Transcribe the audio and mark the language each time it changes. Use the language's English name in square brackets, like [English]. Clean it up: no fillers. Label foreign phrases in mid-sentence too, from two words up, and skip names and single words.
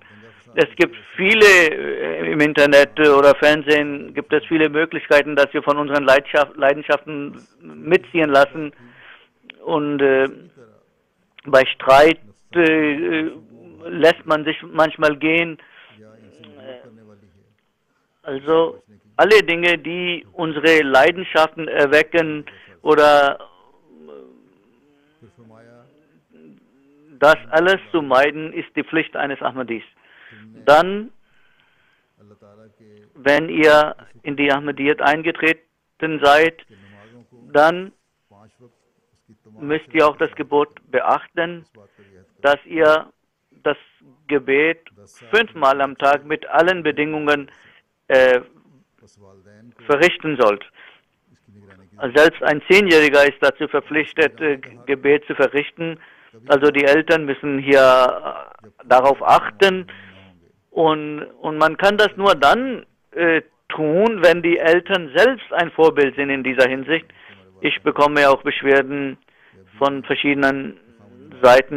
[German] Es gibt viele im Internet oder Fernsehen, gibt es viele Möglichkeiten, dass wir von unseren Leidenschaften mitziehen lassen. Und bei Streit lässt man sich manchmal gehen. [Urdu] یا ان سے مجبور کرنے والی ہے [German] Also alle Dinge, die unsere Leidenschaften erwecken oder [Urdu] پھر فرمایا [German] das alles zu meiden, ist die Pflicht eines Ahmadis. Dann, [Urdu] اللہ تعالیٰ کے [German] wenn ihr in die Ahmadiyyat eingetreten seid, [Urdu] کے نمازوں کو [German] dann [Urdu] 5 وقت اس کی تمام [German] müsst ihr auch das Gebot beachten, [Urdu] اس بات کا رعایت کرو [German] dass ihr das Gebet 5-mal am Tag mit allen Bedingungen [Urdu] بس والدین کو [German] verrichten sollt. [Urdu] اس کی نگرانی کی [German] Selbst ein 10-Jähriger ist dazu verpflichtet, Gebet zu verrichten. Also die Eltern müssen hier darauf achten. Und man kann das nur dann tun, wenn die Eltern selbst ein Vorbild sind in dieser Hinsicht. Ich bekomme ja auch Beschwerden von verschiedenen Seiten.